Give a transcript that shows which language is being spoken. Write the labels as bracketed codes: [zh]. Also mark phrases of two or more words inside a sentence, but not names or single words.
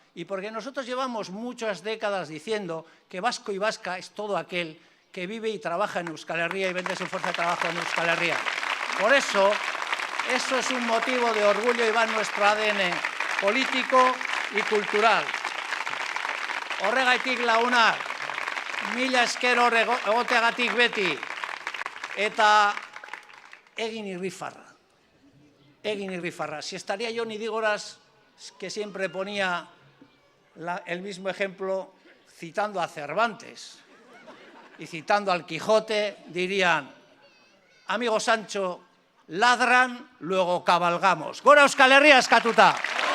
[es] Y porque nosotros llevamos muchas décadas diciendo que vasco y vasca es todo aquel que vive y trabaja en Euskal Herria y vende su fuerza de trabajo en Euskal Herria. Por eso es un motivo de orgullo y va en nuestro ADN político y cultural. [eu] Horregaitik lagunak, mila esker egoteagatik beti, eta egin irrifarra. Egin irrifarra. [es] Si estaría yo ni Dígoras, que siempre ponía el mismo ejemplo citando a Cervantes y citando al Quijote, dirían, amigo Sancho, ladran, luego cabalgamos. [eu] Gora Euskal Herria eskatuta!